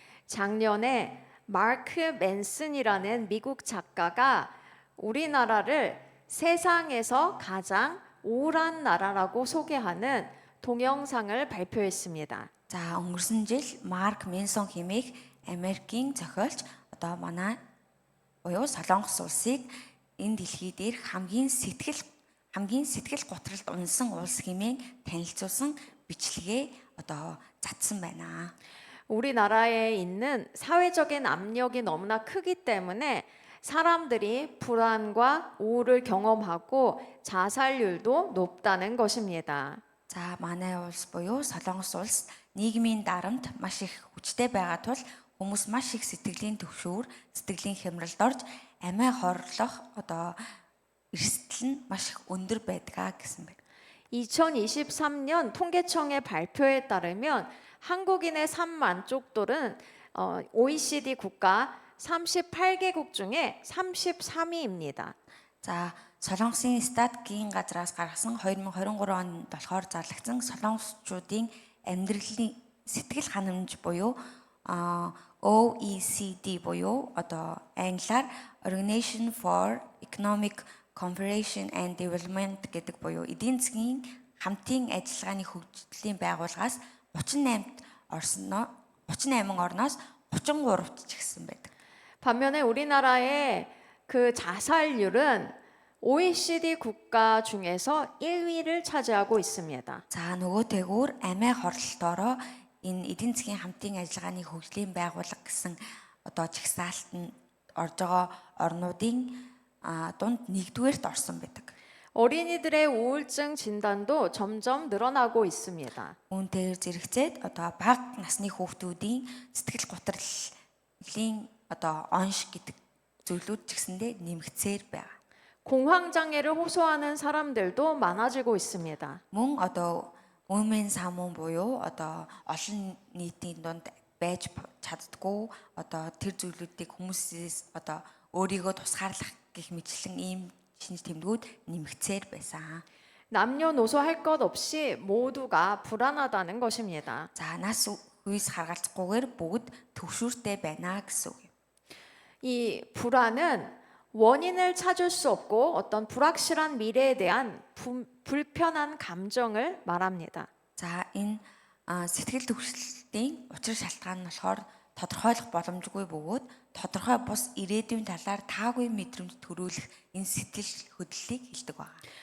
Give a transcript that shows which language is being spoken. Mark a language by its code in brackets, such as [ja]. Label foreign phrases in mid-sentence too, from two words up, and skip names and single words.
[ko] 작년에 마크 맨슨이라는 미국 작가가 우리나라를 세상에서 가장 우울한 나라라고 소개하는 동영상을 발표했습니다. [mn] За өнгөрсөн жил Марк Менсон хэмээх Америкийн зохиолч одоо манай буюу Солонгос улсыг энэ дэлхий дээр хамгийн сэтгэл готролд унсан улс хэмээн танилцуулсан бичлэгээ одоо цацсан байна. [ko] 우리나라에 있는 사회적인 압력이 너무나 크기 때문에 사람들이 불안과 우울을 경험하고 자살률도 높다는 것입니다. [mn] За манай улс буюу Солонгос улс нийгмийн дарамт маш их хүчтэй байгаа тул хүмүүс маш их сэтгэлийн төвшүүр, сэтгэлийн хямралд орж амиа хорлох одоо эрсдэл нь маш их өндөр байдаг гэсэн байна. [ko] 2023년 통계청의 발표에 따르면 한국인의 삶 만족도는 OECD 국가 38개국 중에 33위입니다. [mn] За Солонгосын статистикийн газраас гаргасан 2023 онд болохоор зарлагдсан солонгосчуудын амьдралын сэтгэл ханамж буюу OECD буюу одоо англиар [en] Organization for Economic Cooperation and Development [mn] гэдэг буюу эдийн засгийн хамтын ажиллагааны хөгжлийн байгууллагаас 38 орноос 33-т ч гэсэн байдаг. [ko] 반면에 우리나라의 그 자살률은 OECD 국가 중에서 1위를 차지하고 있습니다. [mn] За нөгөөтэйгүүр амиа хорлолтоороо энэ эдийн засгийн хамтын ажиллагааны хөгжлийн байгууллага гэсэн одоо чагсаалтанд орж байгаа орнуудын дунд нэгдүгээрт орсон байдаг. [ko] 어린이들의 우울증 진단도 점점 늘어나고 있습니다. [mn] Үүнтэйгээр зэрэгцээд одоо бага насны хүүхдүүдийн сэтгэл гутралын одоо онш гэдэг зүйлүүд ч гэсэндээ нэмэгцээр байна. [ko] 공황장애를 호소하는 사람들도 많아지고 있습니다. [mn] Мөн одоо women самун буюу одоо олон нийтийн дунд байж чаддгүй одоо тэр зүйлүүдийг хүмүүсээс одоо өөрийгөө тусгаарлах гэх мэтлэн ийм шинж тэмдгүүд нэмэгцээр байсан. [ko] 남녀노소 할 것 없이 모두가 불안하다는 것입니다. [mn] За нас үеэс харгалзахгүйгээр бүгд төвшүүртэй байна гэсэн үг юм. [ko] 이 불안은 원인을 찾을 수 없고 어떤 불확실한 미래에 대한 불편한 감정을 말합니다. [mn] За энэ сэтгэл төвшлтийн учир шалтгаан нь болохоор тодорхойлох боломжгүй бөгөөд тодорхой бус ирээдүйн талаар таагүй мэдрэмж төрүүлэх энэ сэтгэл хөдлөлийг хэлдэг байна.